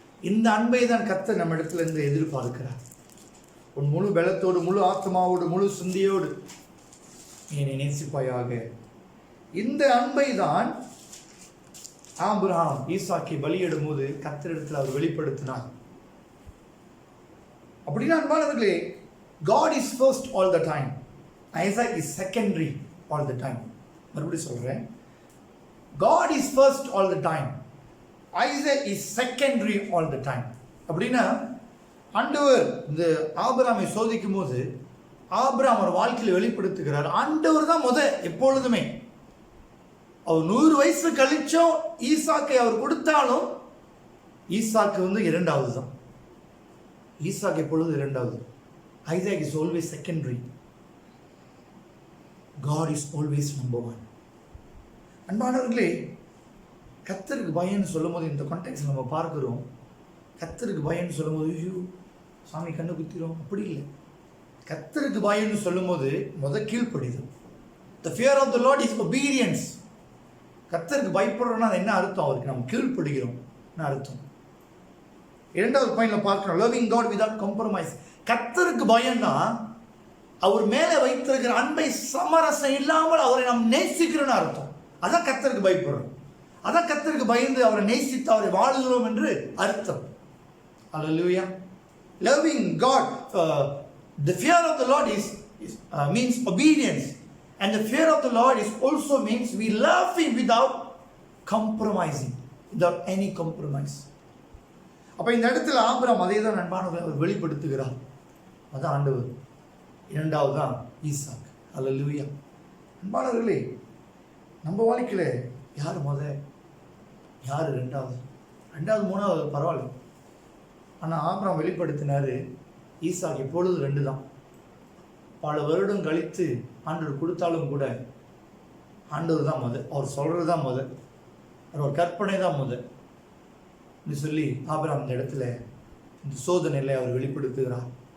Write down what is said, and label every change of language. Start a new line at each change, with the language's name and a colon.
Tamil: இந்த அன்பை தான் கர்த்தர் நம்மிடத்தில் இருந்து எதிர்பார்க்கிறார். உன் முழு பலத்தோடு, முழு ஆத்மாவோடு, முழு சிந்தையோடு என்னை நேசிப்பாயாக. இந்த அன்பை தான் ஆபிரகாம் ஈசாக்கை பலியிடும் போது கர்த்தரிடத்தில் அவர் வெளிப்படுத்தினார். அப்படின்னா அன்பானவர்களே,
English: God is first all the time. Isaac is secondary all the time.
Tamil: மறுபடியும் சொல்றேன்,
English: God is first all the time. Isaac is secondary all the time.
Tamil: அப்படின்னா ஆண்டவர் இந்த ஆபிரகாமை சோதிக்கும் போது ஆபிரகாம் அவர் வாழ்க்கையில் வெளிப்படுத்துகிறார், ஆண்டவர் தான் எப்பொழுதுமே. அவர் 100 வயசு கழிச்சும் ஈசாக்கை அவர் கொடுத்தாலும் ஈசாக்கு இரண்டாவது தான். ஈசாக்கு எப்பொழுது இரண்டாவது.
English: Isaac is always secondary. God is always number one.
Tamil: அன்பானவர்களே, கர்த்தருக்கு பயன்னு சொல்லும் போது இந்த கான்டெக்ட்ல நம்ம பார்க்கிறோம். கர்த்தருக்கு பயன்னு சொல்லும் போது ஐயோ சாமி கண்ணு குத்திரும், அப்படி இல்லை. கர்த்தருக்கு பயன்னு சொல்லும் போது கீழ்ப்படிதல்.
English: The fear of the Lord is obedience.
Tamil: கர்த்தருக்கு பயப்படுறோம்னா அது என்ன அர்த்தம்? அவருக்கு நம்ம கீழ்ப்படுகிறோம் அர்த்தம். இரண்டாவது பாயிண்ட்ல பார்க்கிறோம்,
English: loving God without compromise.
Tamil: கர்த்தருக்கு பயம்னா அவர் மேலே வைத்திருக்கிற அன்பை சமரசம் இல்லாமல் அவரை நாம் நேசிக்கிறோம்னு அர்த்தம். அதான் கர்த்தருக்கு பயப்படுறோம். அதான் கர்த்தருக்கு பயந்து அவரை நேசித்து அவரை வாழுகிறோம் என்று அர்த்தம்.
English: Hallelujah. Loving God, the fear of the Lord means obedience, and the fear of the Lord also means we love Him without compromising, without any compromise.
Tamil: அப்ப இந்த இடத்துல ஆபிரகாம் அதே தான் அன்பானவர்களை அவர் வெளிப்படுத்துகிறார். அதான் ஆண்டவர். இரண்டாவது தான் ஈசாக். அல்லேலூயா. அன்பானவர்களே, நம்ம வாழ்க்கையில் யார் யார் ரெண்டாவது, மூணாவது பரவாயில்ல. ஆனால் ஆபிரகாம் வெளிப்படுத்தினார், ஈசாக் இப்பொழுது 2 தான். பல வருடம் கழித்து ஆண்டவர் கொடுத்தாலும் கூட ஆண்டவர் தான் அவர் சொல்கிறது தான் அவர் கற்பனை தான் இப்படி சொல்லி ஆபிரகாம் இந்த இடத்துல இந்த சோதனையில் அவர் வெளிப்படுத்துகிறார்.